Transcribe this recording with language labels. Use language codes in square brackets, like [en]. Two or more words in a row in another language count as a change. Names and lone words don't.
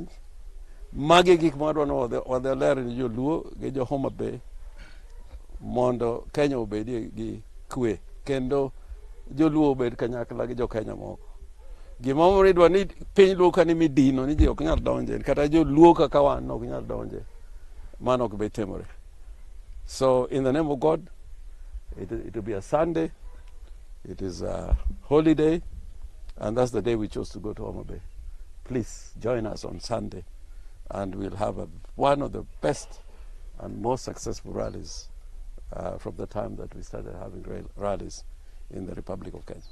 [luo] Magi gik madwa no wadhi ler ni joluo gi jo Homa Bay mondo Kenya obedie gi kwe, kendo joluo obed kanyakla gi jo Kenya moko. Gimomiyo idwa ni piny luo ka ni midino ni ji ok nyal donje, kata joluo kaka wan ok nyal donje. Mano ok bi timore. [en] So in the name of God, it will be a Sunday. It is a holiday, and that's the day we chose to go to Homa Bay. Please join us on Sunday, and we'll have one of the best and most successful rallies from the time that we started having rallies in the Republic of Kenya.